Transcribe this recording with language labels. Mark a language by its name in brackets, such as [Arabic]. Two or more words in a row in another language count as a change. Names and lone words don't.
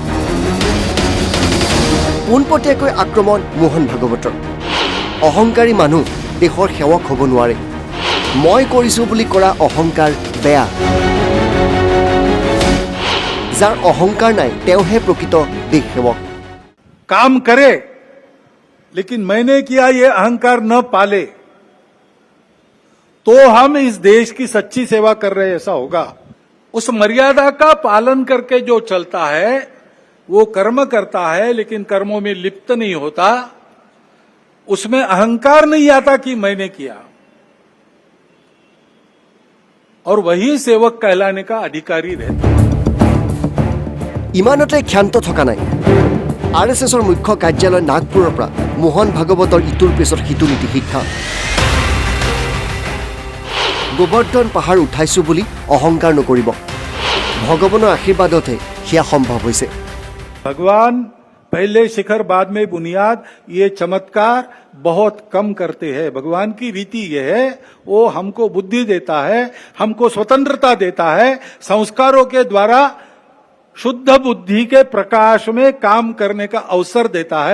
[Assamese] পোনপটীয়াকৈ আক্ৰমণ মোহন ভাগৱতৰ। অহংকাৰী মানুহ দেশৰ সেৱক হ'ব নোৱাৰে। মই কৰিছোঁ বুলি কৰা অহংকাৰ বেয়া। যাৰ অহংকাৰ নাই তেওঁহে প্ৰকৃত দেশ সেৱক। [Hindi] काम करे लेकिन मैंने किया ये अहंकार न पाले तो हम इस देश की सच्ची सेवा कर रहे ऐसा होगा। उस मर्यादा का पालन करके जो चलता है वो कर्म करता है, लेकिन कर्मों में लिप्त नहीं होता, उसमें अहंकार नहीं आता कि मैंने किया, और वही सेवक कहलाने का अधिकारी रहता। [Assamese] ইমানতে ক্ষান্ত থকা নাই। আৰএছএছৰ মুখ্য কাৰ্যালয় নাগপুৰৰ পৰা মোহন ভাগৱতৰ ইটোৰ পিছত সিটো নীতি শিক্ষা। গোবৰ্ধন পাহাৰ উঠাইছোঁ বুলি অহংকাৰ নকৰিব। ভগৱানৰ আশীৰ্বাদতহে সেয়া সম্ভৱ হৈছে। [Hindi] भगवान पहले शिखर बाद में बुनियाद, ये चमत्कार बहुत कम करते हैं। भगवान की रीति ये है, वो हमको बुद्धि देता है, हमको स्वतंत्रता देता है, संस्कारों के द्वारा शुद्ध बुद्धि के प्रकाश में काम करने का अवसर देता है।